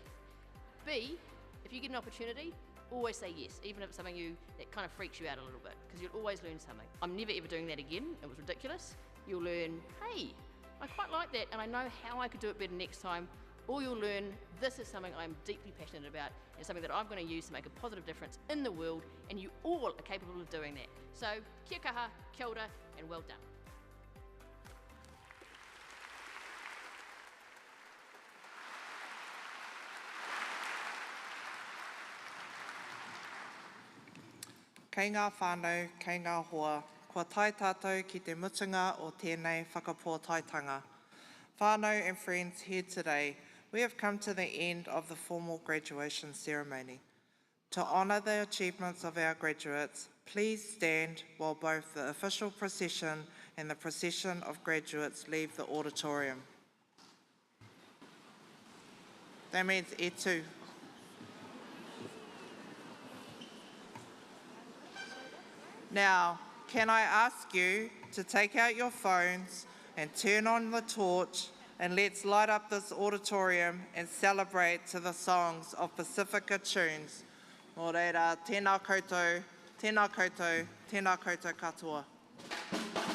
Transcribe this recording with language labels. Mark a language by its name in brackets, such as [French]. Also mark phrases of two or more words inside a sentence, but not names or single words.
[English] B, if you get an opportunity, always say yes, even if it's something that kind of freaks you out a little bit, because you'll always learn something. I'm never ever doing that again. It was ridiculous. You'll learn, hey, I quite like that and I know how I could do it better next time. Or you'll learn, this is something I'm deeply passionate about and something that I'm going to use to make a positive difference in the world, and you all are capable of doing that. So, [Māori] kia kaha, kia ora, [English] and well done. [Māori] Kei ngā whānau, kei ngā hoa, kua tai tātou ki te mutunga o tēnei whakapōtaitanga. [English] Whānau and friends here today, we have come to the end of the formal graduation ceremony. To honour the achievements of our graduates, please stand while both the official procession and the procession of graduates leave the auditorium. That means [Māori] e tū. [English] Now, can I ask you to take out your phones and turn on the torch, and let's light up this auditorium and celebrate to the songs of Pacifica tunes. [Māori] Mō reira, tēnā koutou, tēnā koutou, tēnā koutou katoa.